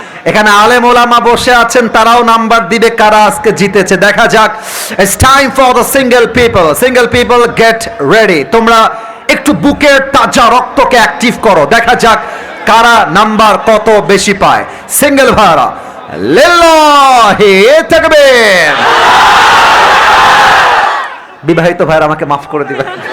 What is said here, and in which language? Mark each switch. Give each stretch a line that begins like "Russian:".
Bangla: এখানে আলেম ওলামা বসে আছেন, তারাও নাম্বার দিবে কারা আজকে জিতেছে। দেখা যাক।
English: It's time for the single people. Single people get ready.
Bangla: তোমরা একটু বুকের তাজা রক্তকে অ্যাক্টিভ করো। দেখা যাক কারা নাম্বার কত বেশি পায়। সিঙ্গেল ভাইরা লিল্লাহি তাকবীর। বিবাহিত ভাইরা আমাকে মাফ করে দিবেন।